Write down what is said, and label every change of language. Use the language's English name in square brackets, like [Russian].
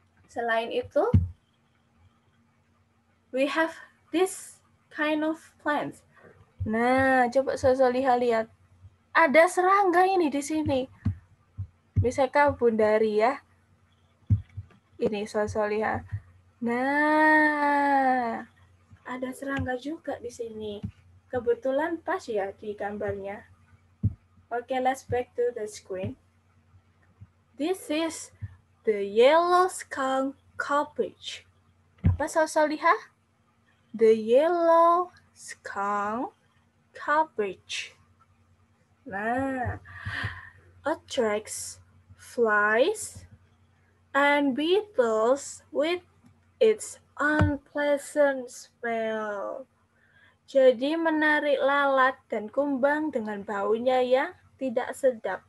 [Indonesian] Selain itu, [English] we have this kind of plants. [Indonesian] Nah, coba Soleh-Soleha lihat. Ada serangga ini di sini. Bisakah Bundari ya? Ini Soleh-Soleha. Nah, ada serangga juga di sini. Kebetulan pas ya di gambarnya. [English] Okay, let's back to the screen. This is the yellow skunk cabbage. [Indonesian] Apa [English] Soleh-Soleha? The yellow skunk cabbage. Nah, attracts flies and beetles with its unpleasant smell. [Indonesian] Jadi menarik lalat dan kumbang dengan baunya yang tidak sedap.